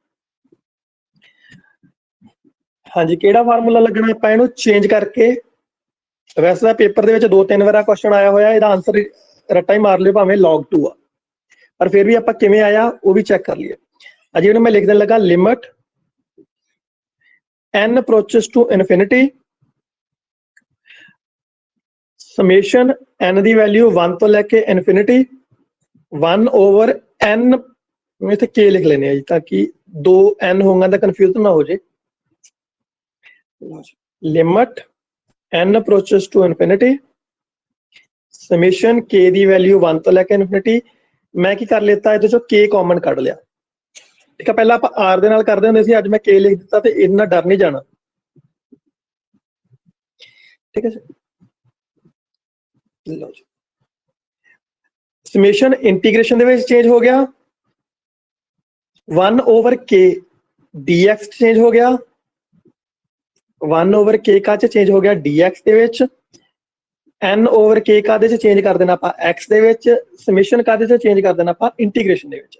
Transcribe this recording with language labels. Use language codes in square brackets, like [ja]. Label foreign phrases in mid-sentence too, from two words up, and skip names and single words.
[pa] ਹਾਂਜੀ ਕਿਹੜਾ ਫਾਰਮੂਲਾ ਲੱਗਣਾ, ਆਪਾਂ ਇਹਨੂੰ ਚੇਂਜ ਕਰਕੇ, ਵੈਸੇ ਤਾਂ ਪੇਪਰ ਦੇ ਵਿੱਚ 2-3 ਵਾਰ ਕੁਐਸਚਨ ਆਇਆ ਹੋਇਆ, ਇਹਦਾ ਆਂਸਰ ਰੱਟਾ ਹੀ ਮਾਰ ਲਿਓ ਭਾਵੇਂ log 2 ਆ, ਪਰ ਫਿਰ ਵੀ ਆਪਾਂ ਕਿਵੇਂ ਆਇਆ ਉਹ ਵੀ ਚੈੱਕ ਕਰ ਲਈਏ। ਅਜੇ ਇਹਨੂੰ ਮੈਂ ਲਿਖ ਦੇਣ ਲੱਗਾ ਲਿਮਿਟ [en] n approaches to infinity, [pa] ਸਮੇਸ਼ਨ n ਦੀ ਵੈਲਿਊ 1 ਤੋਂ ਲੈ ਕੇ ਇਨਫਿਨਿਟੀ 1 ਓਵਰ n, ਇੱਥੇ k ਲਿਖ ਲੈਣੇ ਆ ਜੀ ਤਾਂ ਕਿ 2 n ਹੋਊਗਾ ਤਾਂ ਕਨਫਿਊਜ਼ ਨਾ ਹੋ ਜੇ। [en] ਲਿਮਿਟ n approaches to infinity, [pa] ਸਮੇਸ਼ਨ k ਦੀ ਵੈਲਿਊ 1 ਤੋਂ ਲੈ ਕੇ ਇਨਫਿਨਿਟੀ। ਮੈਂ ਕੀ ਕਰ ਲਿੱਤਾ ਇਹਦੇ ਚੋਂ k ਕਾਮਨ ਕੱਢ ਲਿਆ, ਠੀਕ ਹੈ। ਪਹਿਲਾਂ ਆਪਾਂ r ਦੇ ਨਾਲ ਕਰਦੇ ਹੁੰਦੇ ਸੀ, ਅੱਜ ਮੈਂ k ਲਿਖ ਦਿੱਤਾ ਤੇ ਇੰਨਾ ਡਰ ਨਹੀਂ ਜਾਣਾ, ਠੀਕ ਹੈ ਜੀ। ਲਓ ਜੀ ਸਮੇਸ਼ਨ ਇੰਟੀਗ੍ਰੇਸ਼ਨ ਦੇ ਵਿੱਚ ਚੇਂਜ ਹੋ ਗਿਆ, 1 ਓਵਰ k dx ਚੇਂਜ ਹੋ ਗਿਆ, 1 ਓਵਰ k ਕਾਹਦੇ ਚ ਚੇਂਜ ਹੋ ਗਿਆ dx ਦੇ ਵਿੱਚ, n ਓਵਰ k ਕਾਹਦੇ ਚ ਚੇਂਜ ਕਰ ਦੇਣਾ ਆਪਾਂ x ਦੇ ਵਿੱਚ, ਸਮੇਸ਼ਨ ਕਾਹਦੇ ਚ ਚੇਂਜ ਕਰ ਦੇਣਾ ਆਪਾਂ ਇੰਟੀਗ੍ਰੇਸ਼ਨ ਦੇ ਵਿੱਚ।